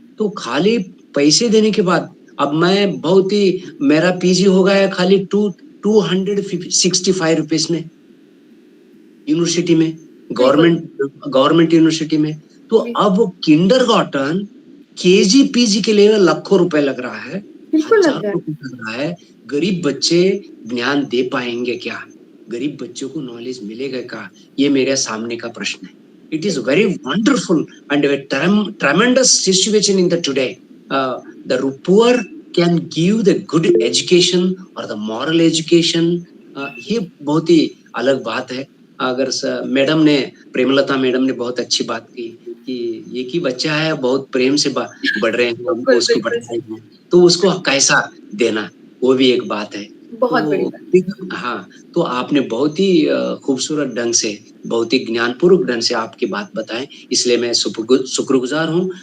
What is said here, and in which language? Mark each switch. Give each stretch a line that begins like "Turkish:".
Hindi: तो खाली पैसे देने के बाद, अब मैं बहुत ही, मेरा पीजी हो गया खाली 265 रुपीज में यूनिवर्सिटी में, गवर्नमेंट यूनिवर्सिटी में। तो अब किंडरगार्टन केजी पीजी के लिए लाखों रुपए लग रहा है, हजारों रुपए लग रहा है। गरीब बच्चे ज्ञान दे पाएंगे क्या, गरीब बच्चों को नॉलेज मिलेगा क्या, ये मेरे सामने का प्रश्न है।
English: It is very wonderful and a tremendous situation in the today. The poor can give the good education or the moral education.
Hindi: ये बहुत ही अलग बात है। अगर मैडम ने, प्रेमलता मैडम ने बहुत अच्छी बात की कि एक ही बच्चा है, बहुत प्रेम से बढ़ रहे हैं उसको बढ़ रहे हैं, तो उसको कैसा देना, वो भी एक बात है। बहुत बड़ी बात। हाँ, तो आपने बहुत ही खूबसूरत ढंग से, बहुत ही ज्ञानपूर्वक ढंग से आपकी बात बताएं, इसलिए मैं शुक्रगुजार हूँ।